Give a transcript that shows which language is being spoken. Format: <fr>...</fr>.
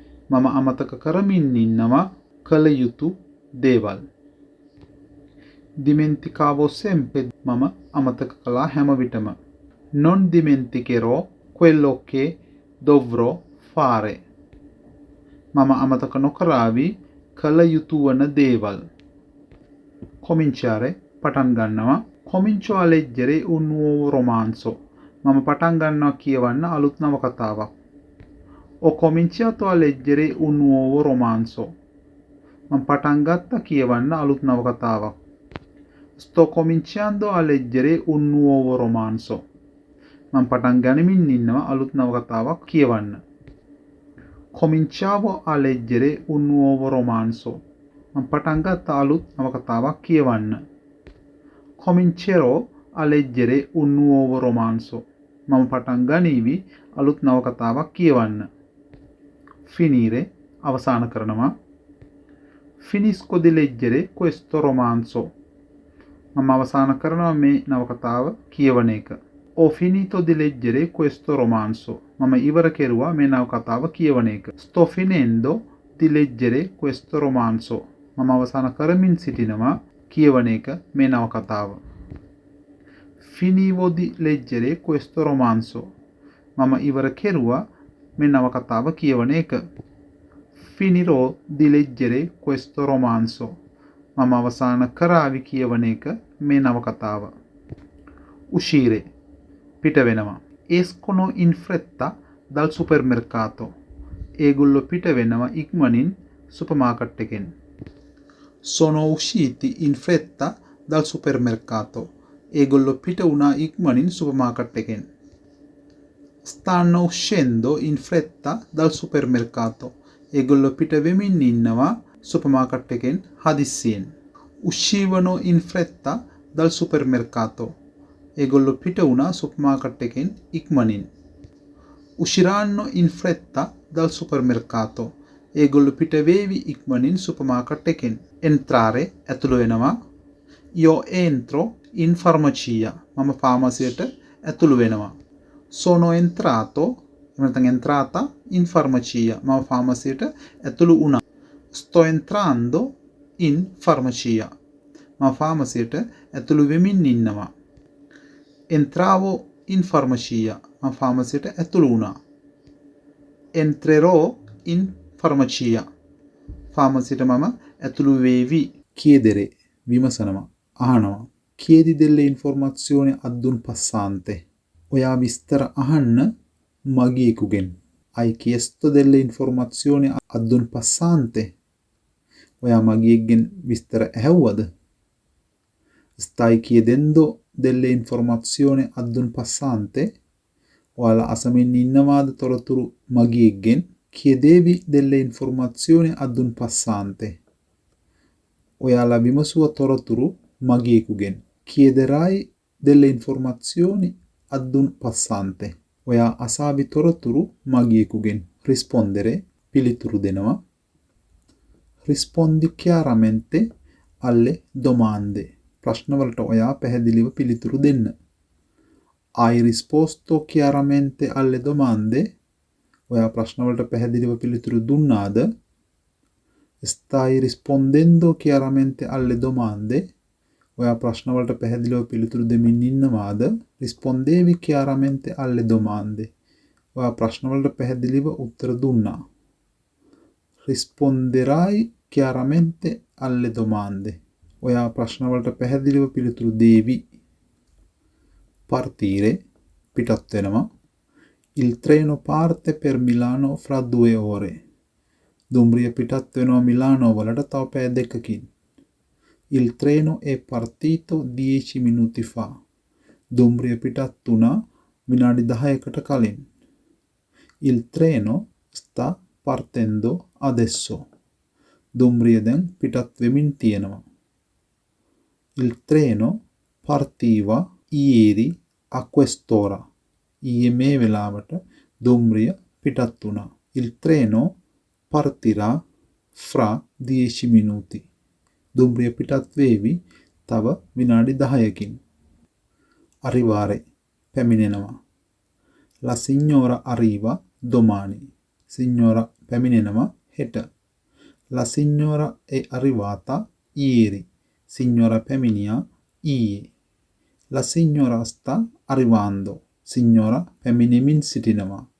<si>මම අමතක කරමින් ඉන්නවා කල යුතු දේවල්.</si> <it>dimenticavo sempre.</it> <si>මම අමතක කළා හැම විටම.</si> <it>non dimenticherò quello che dovrò fare.</it> <si>මම අමතක නොකරાવી කල යුතු වන දේවල්. cominciare පටන් ගන්නවා.</si> <it>comincio a leggere un nuovo romanzo.</it> <si>මම පටන් ගන්නවා කියවන්න අලුත් නවකතාවක්.</si> <it>ho cominciato a leggere un nuovo romanzo.</it> <si>මම පටන් ගත්තා කියවන්න අලුත් නවකතාවක්.</si> <it>sto cominciando a leggere un nuovo romanzo.</it> <si>මම පටන් ගනිමින් ඉන්නවා අලුත් නවකතාවක් කියවන්න.</si> <it>cominciavo a leggere un nuovo romanzo.</it> <si>මම පටන් ගත්තා අලුත් නවකතාවක් කියවන්න.</si> <it>comincerò a leggere un nuovo romanzo.</it> <si>මම පටන් ගනීවි අලුත් නවකතාවක් කියවන්න. finire අවසන් කරනවා.</si> <it>finisco di leggere questo romanzo.</it> <si>මම අවසන් කරනවා මේ නවකතාව කියවන එක.</si> <it>ho finito di leggere questo romanzo.</it> <si>මම ඉවර කෙරුවා මේ නවකතාව කියවන එක.</si> <it>sto finendo di leggere questo romanzo.</it> <si>මම අවසන් කරමින් සිටිනවා කියවන එක මේ නවකතාව.</si> <it>finivo di leggere questo romanzo.</it> <si>මම ඉවර කෙරුවා මේ නවකතාව කියවන එක.</si> <it>finirò di leggere questo romanzo.</it> <si>මම අවසන් කරાવી කියවන එක මේ නවකතාව. uscire පිට වෙනවා.</si> <it>escono in fretta dal supermercato.</it> <si>ඒගොල්ලෝ පිට වෙනවා ඉක්මනින් සුපර්මාකට් එකෙන්.</si> <it>sono usciti in fretta dal supermercato.</it> <si>ඒගොල්ලෝ පිට වුණා ඉක්මනින් සුපර්මාකට් එකෙන්.</si> <it>stanno uscendo in fretta dal supermercato.</it> <si>ඒගොල්ලෝ පිට වෙමින් ඉන්නවා සුපර්මාකට් එකෙන් හදිස්සියෙන්.</si> <it>uscivano in fretta dal supermercato.</it> <si>ඒගොල්ලෝ පිට වුණා සුපර්මාකට් එකෙන් ඉක්මනින්.</si> <it>usciranno in fretta dal supermercato.</it> <si>ඒගොල්ලෝ පිට වේවි ඉක්මනින් සුපර්මාකට් එකෙන්.</si> <it>entrare</it> <si>ඇතුළු වෙනවා.</si> <it>io entro in farmacia.</it> <si>මම ෆාමසියට ඇතුළු වෙනවා.</si> <it>sono entrato</it> <si>එහෙම නැත්නම්</si> <it>entrata in farmacia</it> <si>මම ෆාමසියට ඇතුළු වුණා.</si> <it>sto entrando in farmacia</it> <si>මම ෆාමසියට ඇතුළු වෙමින් ඉන්නවා.</si> <it>entravo in farmacia</it> <si>මම ෆාමසියට ඇතුළු වුණා.</si> <it>entrerò in farmacia</it> <si>ෆාමසියට මම ඇතුළු වේවි. chiedere විමසනවා අහනවා.</si> <it>chiedi delle informazioni ad un passante</it> <si>ඔයා විස්තර අහන්න මගියෙකුගෙන්.</si> <it>hai chiesto delle informazioni ad un passante</it> <si>ඔයා මගියෙක්ගෙන් විස්තර ඇහුවද?</si> <it>stai chiedendo delle informazioni ad un passante</it> <si>ඔයාලා අසමින් ඉන්නවාද තොරතුරු මගියෙක්ගෙන්?</si> <it>chiedevi delle informazioni ad un passante</it> <si>ඔයාලා විමසුව තොරතුරු මගියෙකුගෙන්.</si> <it>chiederai delle informazioni ad un passante</it> <si>ඔයා අසාවි තොරතුරු මගියෙකුගෙන්. rispondere පිළිතුරු දෙනවා.</si> <it>rispondi chiaramente alle domande</it> <si>ප්‍රශ්නවලට ඔයා පැහැදිලිව පිළිතුරු දෙන්න.</si> <it>hai risposto chiaramente alle domande</it> <si>ඔයා ප්‍රශ්නවලට පැහැදිලිව පිළිතුරු දුන්නාද?</si> <it>stai rispondendo chiaramente alle domande</it> <si>ඔයා ප්‍රශ්නවලට පැහැදිලිව පිළිතුරු දෙමින් ඉන්නවාද?</si> <it>rispondevi chiaramente alle domande</it> <si>ඔයා ප්‍රශ්නවලට පැහැදිලිව උත්තර දුන්නා.</si> <it>risponderai chiaramente alle domande</it> <si>ඔයා ප්‍රශ්නවලට පැහැදිලිව පිළිතුරු දේවි.</si> <it>partire</it> <si>පිටත් වෙනවා.</si> <it>il treno parte per Milano fra 2 ore</it> <si>දුම්රිය පිටත් වෙනවා මිලානෝ වලට තව පැය දෙකකින්.</si> <it>il treno è partito 10 minuti fa</it> <si>දුම්රිය පිටත් වුණා විනාඩි 10කට කලින්.</si> <it>il treno sta partendo adesso</it> <si>දුම්රිය දැන් පිටත් වෙමින් තියෙනවා.</si> <it>il treno partiva ieri a quest'ora</it> <si>ඊයේ මේ වෙලාවට දුම්රිය පිටත් වුණා.</si> <it>il treno partirà fra 10 minuti</it> <si>දුම්රිය පිටත් වේවි තව විනාඩි 10කින්.</si> <it>arrivare</it> <si>පැමිණෙනවා.</si> <it>la signora arriva domani</it> <si>signora පැමිණෙනවා හෙට.</si> <it>la signora è arrivata ieri</it> <si>signora පැමිණියා ඊයේ.</si> <it>la signora sta arrivando</it> <si>signora පැමිණෙමින් සිටිනවා.</si>